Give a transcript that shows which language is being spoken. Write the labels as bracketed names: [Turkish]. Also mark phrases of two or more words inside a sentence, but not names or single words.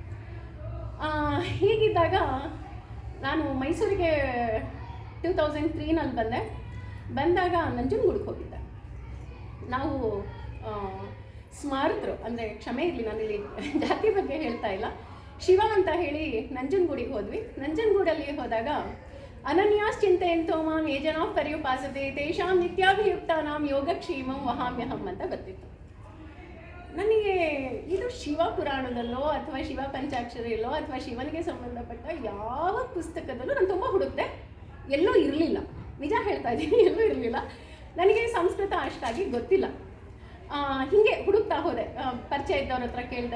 [Kannada] ಹೀಗಿದ್ದಾಗ ನಾನು ಮೈಸೂರಿಗೆ 2003ನಲ್ಲಿ ಬಂದಾಗ ನಂಜನಗೂಡಿಗೆ ಹೋಗಿದ್ದೆ. ನಾವು ಸ್ಮಾರತರು, ಅಂದರೆ ಕ್ಷಮೆ ಇರಲಿ, ನಾನಿಲ್ಲಿ ಜಾತಿ ಬಗ್ಗೆ ಹೇಳ್ತಾ ಇಲ್ಲ, ಶಿವ ಅಂತ ಹೇಳಿ ನಂಜನಗೂಡಿಗೆ ಹೋದ್ವಿ. ನಂಜನಗೂಡಲ್ಲಿ ಹೋದಾಗ [Sanskrit] ಅನನ್ಯಾಶ್ಚಿಂತೆಯಂತೋ ಮಾಂ ಯೇ ಜನಃ ಪರ್ಯುಪಾಸತೆ ತೇಷಾಂ ನಿತ್ಯಾಭಿಯುಕ್ತಾನಾಂ ಯೋಗಕ್ಷೇಮಂ ವಹಾಮ್ಯಹಂ [Kannada] ಅಂತ ಬರ್ತಿತ್ತು. ನನಗೆ ಇದು ಶಿವ ಪುರಾಣದಲ್ಲೋ ಅಥವಾ ಶಿವ ಪಂಚಾಕ್ಷರಿಯಲ್ಲೋ ಅಥವಾ ಶಿವನಿಗೆ ಸಂಬಂಧಪಟ್ಟ ಯಾವ ಪುಸ್ತಕದಲ್ಲೂ ನಾನು ತುಂಬ ಹುಡುಕ್ತೆ, ಎಲ್ಲೂ ಇರಲಿಲ್ಲ. ನಿಜ ಹೇಳ್ತಾ ಇದ್ದೀನಿ, ಎಲ್ಲೂ ಇರಲಿಲ್ಲ. ನನಗೆ ಸಂಸ್ಕೃತ ಅಷ್ಟಾಗಿ ಗೊತ್ತಿಲ್ಲ. ಹೀಗೆ ಹುಡುಕ್ತಾ ಹೋದೆ, ಪರಿಚಯ ಇದ್ದವ್ರ ಹತ್ರ ಕೇಳಿದೆ.